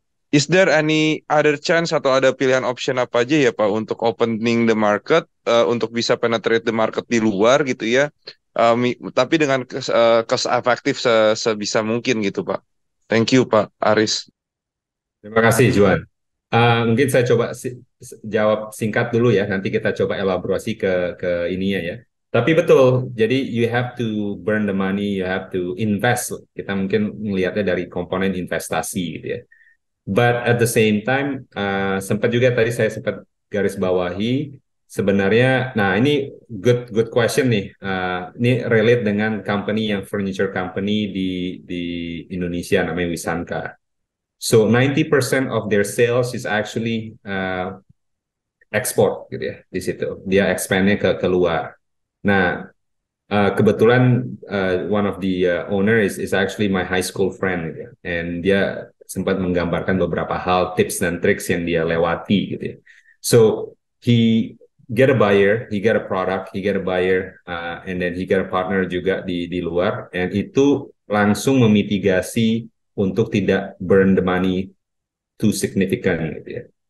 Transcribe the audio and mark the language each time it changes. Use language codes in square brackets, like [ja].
[en] Is there any other chance [id] atau ada pilihan option apa aja ya, Pak, untuk [en] opening the market, [id] untuk bisa [en] penetrate the market [id] di luar gitu ya, tapi dengan cost efektif sebisa mungkin gitu, Pak. [en] Thank you, Pak Aris. [id] terima kasih Juan. Mungkin saya coba jawab singkat dulu ya, nanti kita coba elaborasi ke ininya ya. Tapi betul, jadi [en] you have to burn the money, you have to invest. [id] Kita mungkin melihatnya dari komponen investasi gitu ya. [en] But at the same time, [id] sempat juga tadi saya sempat garis bawahi, sebenarnya, nah ini [en] good question [id] nih. Ini relate dengan company yang furniture company di Indonesia namanya Wisanka. [en] So 90% of their sales is actually export [id] gitu ya [en] di situ. [id] Dia expand-nya ke luar. Nah, kebetulan [en] one of the owner is actually my high school friend gitu ya. [id] And dia sempat menggambarkan beberapa hal, tips dan tricks yang dia lewati gitu ya. [en] So he get a buyer, he get a product, he get a buyer, and then he get a partner [id] juga di luar, [en] and [id] itu langsung memitigasi untuk tidak [en] burn the money too significant [id] gitu ya.